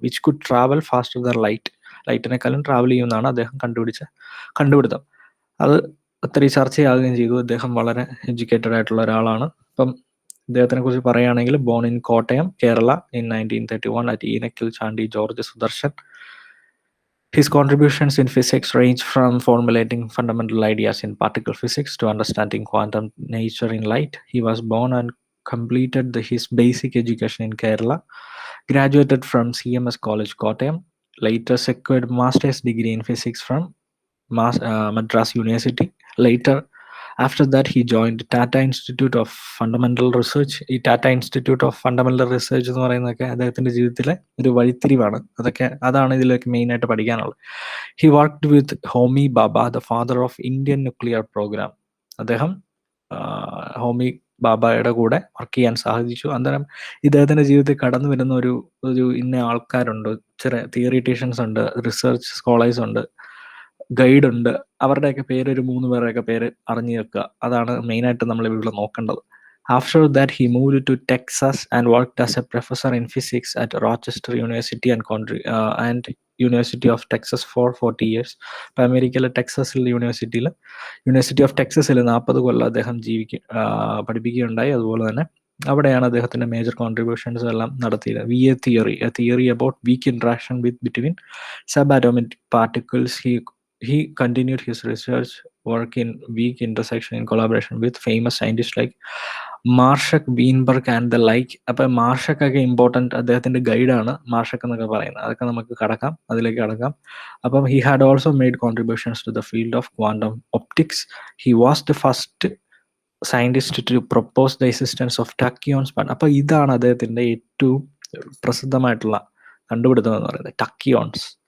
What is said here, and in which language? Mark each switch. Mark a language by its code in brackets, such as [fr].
[en] which could travel faster than light, [ml] ലൈറ്റിനെക്കാളും travel ചെയ്യുമെന്നാണ് അദ്ദേഹം കണ്ടുപിടിച്ച കണ്ടുപിടുത്തം. അത് ഒത്തിരി ചർച്ചയാകുകയും ചെയ്തു. അദ്ദേഹം വളരെ എഡ്യൂക്കേറ്റഡ് ആയിട്ടുള്ള ഒരാളാണ്. അപ്പം ഇദ്ദേഹത്തിനെ കുറിച്ച് പറയുകയാണെങ്കിൽ, [en] Born in Kottayam, Kerala in 1931 at Ennackal Chandy George Sudarshan. His contributions in physics range from formulating fundamental ideas in particle physics to understanding quantum nature in light. He was born and completed his basic education in Kerala, graduated from CMS College, Kottayam, later secured master's degree in physics from Madras University. Later, after that, he joined Tata Institute of Fundamental Research. [ml] ഈ Tata institute of fundamental research എന്ന് പറയുന്നതൊക്കെ അദ്ദേഹത്തിൻ്റെ ജീവിതത്തിലെ ഒരു വഴിത്തിരിവാണ്. അതാണ് ഇതിലേക്ക് മെയിനായിട്ട് പഠിക്കാനുള്ളത്. [en] He worked with Homi Bhabha, the father of Indian nuclear programme. [ml] അദ്ദേഹം ഹോമി ബാബയുടെ കൂടെ വർക്ക് ചെയ്യാൻ സാധിച്ചു. അന്നേരം ഇദ്ദേഹത്തിൻ്റെ ജീവിതത്തിൽ കടന്നു വരുന്ന ഒരു ഇന്ന ആൾക്കാരുണ്ട്, ചെറിയ തിയറിറ്റീഷ്യൻസ് ഉണ്ട്, റിസർച്ച് സ്കോളേഴ്സ് ഉണ്ട്, ഗൈഡ് ഉണ്ട്. അവരുടെയൊക്കെ പേര്, ഒരു 3 പേരുടെയൊക്കെ പേര് അറിഞ്ഞു വെക്കുക. അതാണ് മെയിനായിട്ട് നമ്മൾ ഇവിടെ നോക്കേണ്ടത്. [en] After that, he moved to Texas and worked as a professor in physics at Rochester University and University of Texas for 40 years. [ml] ഇപ്പോൾ അമേരിക്കയിലെ ടെക്സസിൽ യൂണിവേഴ്സിറ്റി ഓഫ് ടെക്സസിൽ 40 കൊല്ലം അദ്ദേഹം പഠിപ്പിക്കുകയുണ്ടായി. അതുപോലെ തന്നെ അവിടെയാണ് അദ്ദേഹത്തിൻ്റെ മേജർ കോൺട്രിബ്യൂഷൻസ് എല്ലാം നടത്തിയത്. [en] VA theory, a theory about weak interaction between subatomic particles. He continued his research work in weak intersection in collaboration with famous scientists like Marshak, Weinberg and the like. [ml] അപ്പം മാർഷക്കൊക്കെ important, അദ്ദേഹത്തിൻ്റെ ഗൈഡാണ് മാർഷക് എന്നൊക്കെ പറയുന്നത്. അതൊക്കെ നമുക്ക് അതിലേക്ക് കടക്കാം. അപ്പം [en] He had also made contributions to the field of quantum optics. He was the first scientist to propose the existence of tachyons. [ml] അപ്പം ഇതാണ് അദ്ദേഹത്തിൻ്റെ ഏറ്റവും പ്രസിദ്ധമായിട്ടുള്ള കണ്ടുപിടുത്തം എന്ന് പറയുന്നത്, ടക്കിയോൺസ്.